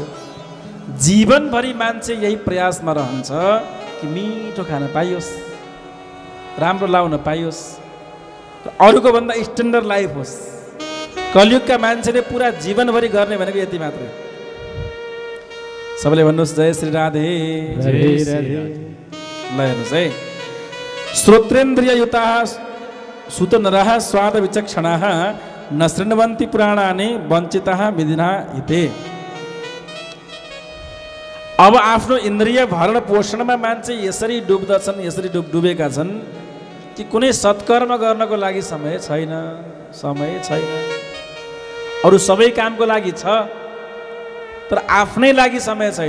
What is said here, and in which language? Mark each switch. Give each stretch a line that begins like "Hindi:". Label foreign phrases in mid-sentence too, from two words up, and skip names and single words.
Nepali: जीवनभरि मान्छे यही प्रयासमा रहन्छ कि मिठो खान पाइयोस्, राम्रो लाउन पाइयोस्, अरूको भन्दा
English: standard life
Nepali: होस्। कलियुगका मान्छेले पुरा जीवनभरि गर्ने भनेको यति मात्रै। सबैले भन्नुहोस् जय श्री राधे। ल हेर्नुहोस् है,
Sanskrit: श्रोत्रेन्द्रिययुताः सुत नरः स्वाद विचक्षणाः न शृण्वन्ति पुराणानि वञ्चिताः विधिना हिते।
Nepali: अब आफ्नो इन्द्रिय भरण पोषणमा मान्छे यसरी डुब्दछन्, यसरी डुबेका छन् कि कुनै सत्कर्म गर्नको लागि समय छैन। अरू सबै कामको लागि छ, तर आफ्नै लागि समय छैन।